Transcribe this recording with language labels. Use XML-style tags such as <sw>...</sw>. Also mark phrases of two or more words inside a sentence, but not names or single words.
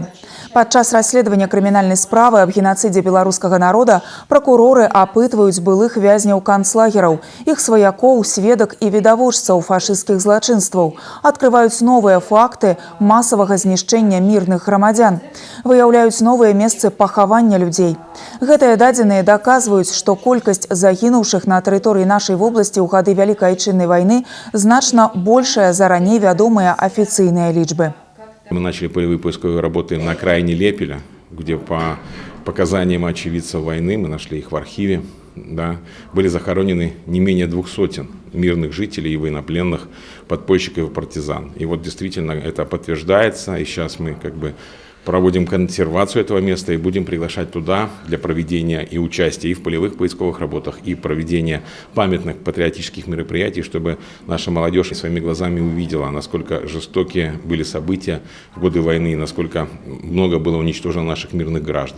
<be>Падчас расследавання крымінальнай справы аб геноцидзе беларускага народа пракуроры апытваюць былых вязняў канцлагераў, іх сваякоў, сведак і відавочцаў фашысцкіх злачынстваў, адкрываюць новыя факты масавага знішчэння мірных грамадзян, выяўляюць новыя месцы пахавання людзей. Гэтыя дадзеныя даказваюць, што колькасць загінуўшых на тэрыторыі нашай вобласці ў гады Вялікай Айчыннай вайны значна большая за раней вядомыя афіцыйныя лічбы.</be> <ru>Мы начали полевые поисковые работы на окраине Лепеля, где по показаниям очевидцев войны, мы нашли их в архиве, да, были захоронены не менее 200 мирных жителей и военнопленных, подпольщиков и партизан. И вот действительно это подтверждается, и сейчас мы проводим консервацию этого места и будем приглашать туда для проведения и участия и в полевых поисковых работах, и проведения памятных патриотических мероприятий, чтобы наша молодежь своими глазами увидела, насколько жестокие были события в годы войны, насколько много было уничтожено наших мирных граждан.</ru>